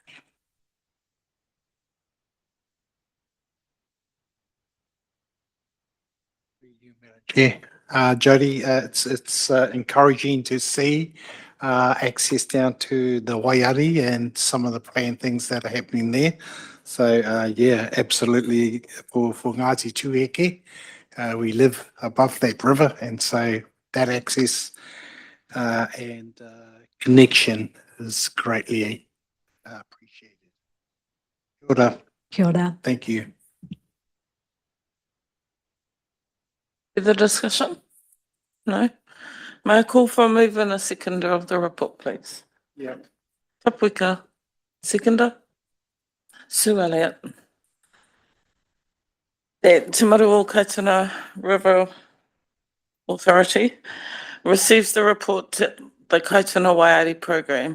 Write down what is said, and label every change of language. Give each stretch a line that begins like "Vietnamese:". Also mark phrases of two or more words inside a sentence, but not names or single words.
English: Yeah, Jody, it's encouraging to see access down to the Waiari and some of the planned things that are happening there. So yeah, absolutely for Ngāti Tueke, we live above that river, and so that access and connection is greatly appreciated.
Māori: Kia ora. Kia ora.
English: Thank you. Further discussion? No? May I call for a move and a seconder of the report, please? Yeah. Tapuika, seconder. Sue Elliott. That Te Maru o Kaituna River Authority receives the report to the Kaituna Waiari program.